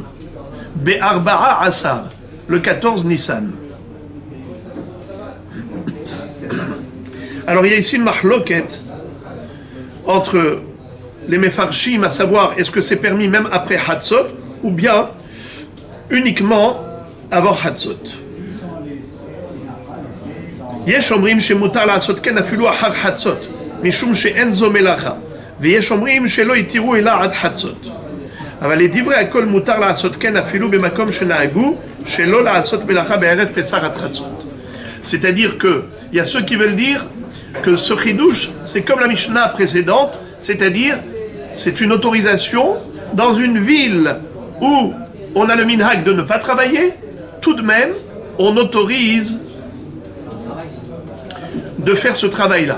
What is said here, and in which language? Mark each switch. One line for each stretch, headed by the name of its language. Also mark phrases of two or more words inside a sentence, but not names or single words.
Hebrew: בארבעה עשר,
French: le 14 Nissan. Alors il y a ici une mahloket entre les Mefarshim, à savoir est-ce que c'est permis même après Hatzot ou bien uniquement avant Hatzot.
Hebrew: יש אומרים שמותר לעשות כן אפילו אחר חצות. משום שאין זו מלאכה. ויש אומרים שלא יתירו אלא עד חצות. אבל לדברי הכל מותר לעשות כן אפילו במקום שנהגו שלא לעשות מלאכה בערב פסח עד חצות.
French: C'est-à-dire que il y a ceux qui veulent dire que ce chidouche, c'est comme la Mishnah précédente, c'est-à-dire c'est une autorisation dans une ville où on a le minhag de ne pas travailler, tout de même on autorise de faire ce travail-là.